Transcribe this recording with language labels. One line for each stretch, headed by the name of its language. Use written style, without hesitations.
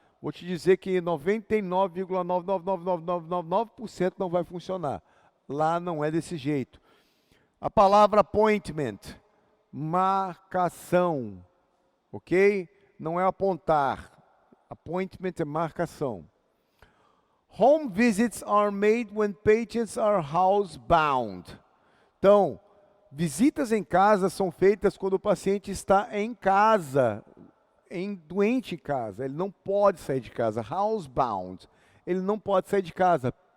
Portuguese: Vou te dizer que 99,99999% não vai funcionar. Lá não é desse jeito. A palavra appointment, marcação, ok? Não é apontar. Appointment é marcação.
English: Home visits are made when patients are housebound.
Portuguese: Então, visitas em casa são feitas quando o paciente está em casa, doente em casa. Ele não pode sair de casa. Housebound. Ele não pode sair de casa.